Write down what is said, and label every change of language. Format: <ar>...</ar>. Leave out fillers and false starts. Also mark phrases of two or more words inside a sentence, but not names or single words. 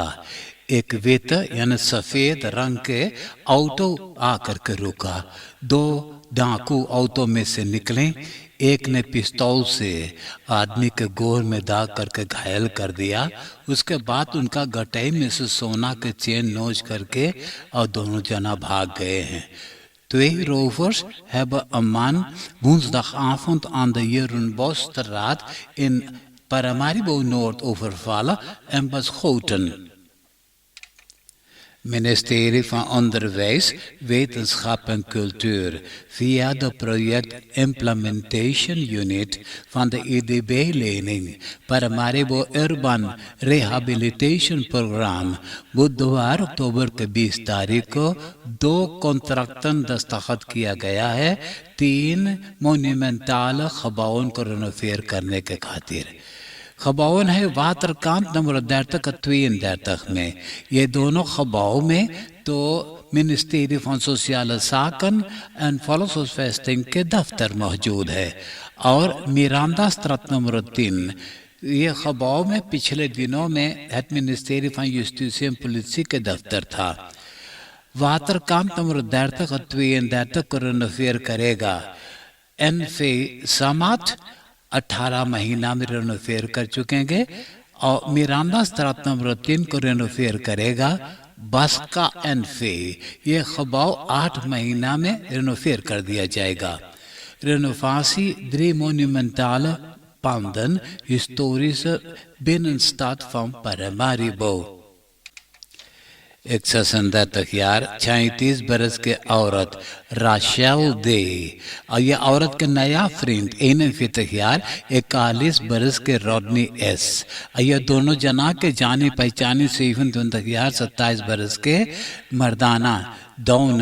<hns>एक वित यानी सफेद रंग के ऑटो आकर के रुका। 2 डाकू ऑटो में से निकले। एक ने पिस्तौल से आदमी के गोर में दाग करके घायल कर दिया। उसके बाद उनका गटाई में से सोना के चेन नोच करके और दोनों जना भाग गए हैं।</hns> <nl>2 rovers hebben een man woensdagavond aan de Jeroenbosstraat in Paramaribo Noord overvallen en beschoten।</nl> <hns>Ministerie van Onderwijs, Wetenschap en Cultuur via de project Implementation Unit van de IDB-lening Paramaribo Urban Rehabilitation Program बुधवार अक्टूबर के 20 तारीख को 2 कॉन्ट्रैक्टन दस्तखत किया गया है 3 मोन्यूमेंटल खबाओं को रेनोवेट करने के खातिर। खबाओन है वाटरकांत नंबर</hns> <nl>dertig en 32</nl> <hns>में। ये दोनों खबाओं में तो मिनिस्ट्री van सोशल zaken en volkshuisvesting के दफ्तर मौजूद है और मिरांडा स्ट्रात नंबर 3 ये खबाओं में पिछले दिनों में het मिनिस्ट्री van justitie en politie के दफ्तर था। वाटरकांत नंबर 30 और 32 को रेनोवेट करेगा। एनफे समात 18 महीना में रेनोवेट कर चुकेंगे और मिरांडा स्ट्रात नंबर 3 को रेनोवेट करेगा। बस का एनफे ये खबाव 8 महीना में रेनोवेट कर दिया जाएगा।</hns> <nl>रेनोवासी 3 monumentale panden historische binnenstad van Paramaribo।</nl> <hns>36 बरस के औरत राशेल दे और ये औरत के नया फ्रेंड 41 बरस के रॉडनी एस और ये दोनों जना के जानी पहचानी से 27 बरस के मर्दाना दौन।</hns>